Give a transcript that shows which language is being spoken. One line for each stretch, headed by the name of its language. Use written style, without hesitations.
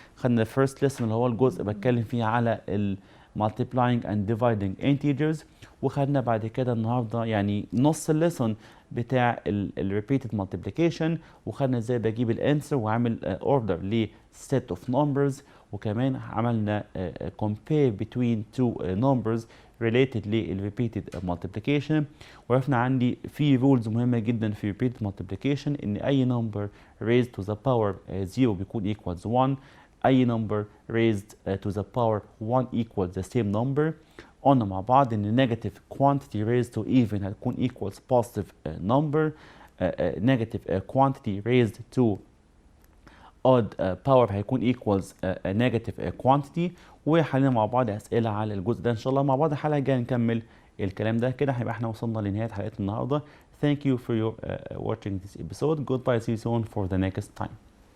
Arabic: خدنا الفيرست lesson اللي هو الجزء بتكلم فيه على ال
English: multiplying and dividing integers،
Arabic: وخدنا بعد كده النهارده يعني نص الليسون بتاع ال
English: repeated multiplication،
Arabic: وخدنا ازاي بجيب الانسر وعامل order ل set of numbers، وكمان عملنا
English: compare between two numbers
Arabic: related لل repeated multiplication. وعرفنا عندي في
English: rules
Arabic: مهمة جدا في
English: repeated multiplication
Arabic: ان اي
English: number raised to the power 0
Arabic: بيكون
English: equals 1، اي number raised to the power 1 equals the same number.
Arabic: قلنا مع بعض ان
English: negative quantity raised to even
Arabic: هتكون
English: equals positive number، negative quantity raised to odd power
Arabic: هيكون
English: equals negative quantity.
Arabic: وحلينا مع بعض اسئله على الجزء ده ان شاء الله. مع بعض الحلقه الجايه نكمل الكلام ده. كده هيبقى احنا وصلنا لنهايه حلقتنا النهارده.
English: Thank you for your watching this episode. Goodbye. See you soon for the next time.